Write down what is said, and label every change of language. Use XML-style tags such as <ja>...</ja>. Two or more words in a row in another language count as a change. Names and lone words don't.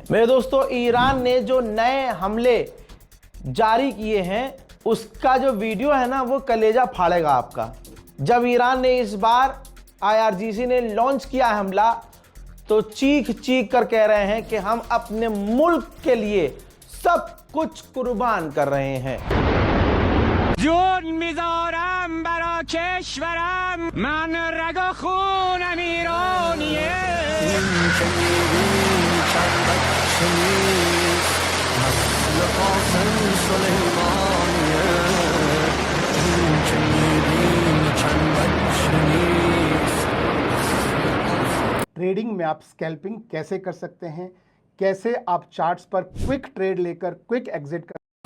<hi>मेरे दोस्तों, ईरान ने जो नए हमले जारी किए हैं उसका जो वीडियो है ना, वो कलेजा फाड़ेगा आपका। जब ईरान ने इस बार IRGC ने लॉन्च किया हमला, तो चीख चीख कर कह रहे हैं कि हम अपने मुल्क के लिए सब कुछ कुर्बान कर रहे हैं।</hi> <fa>جون میذارم برا کشورم من رگ و خونم ایرانیه</fa> <hi>ट्रेडिंग में आप स्कैल्पिंग कैसे कर सकते हैं, कैसे आप चार्ट्स पर</hi> <en>quick trade</en> <hi>लेकर</hi> <en>quick exit</en> <hi>कर।</hi>